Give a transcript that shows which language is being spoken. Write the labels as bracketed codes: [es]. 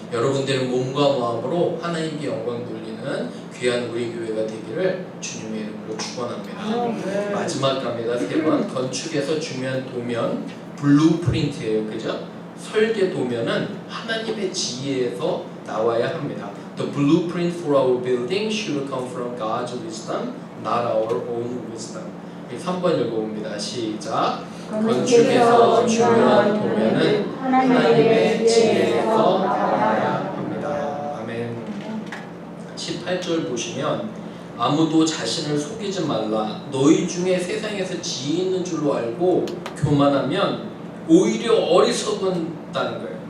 [ko] 여러분들의 몸과 마음으로 하나님께 영광 돌리는 귀한 우리 교회가 되기를 주님의 이름으로 축원합니다. 마지막 갑니다. 3번. 건축에서 중요한 도면 블루프린트예요. 그죠? 설계도면은 하나님의 지혜에서 나와야 합니다. [en] The blueprint for our building should come from God's wisdom, not our own wisdom. [ko] 3번 읽어봅니다. 시작. 건축에서 중요한 도면은 하나님의 지혜에서 나와야 합니다. 아멘. 18절 보시면 아무도 자신을 속이지 말라. 너희 중에 세상에서 지혜 있는 줄로 알고 교만하면 오히려 어리석은다는 거예요.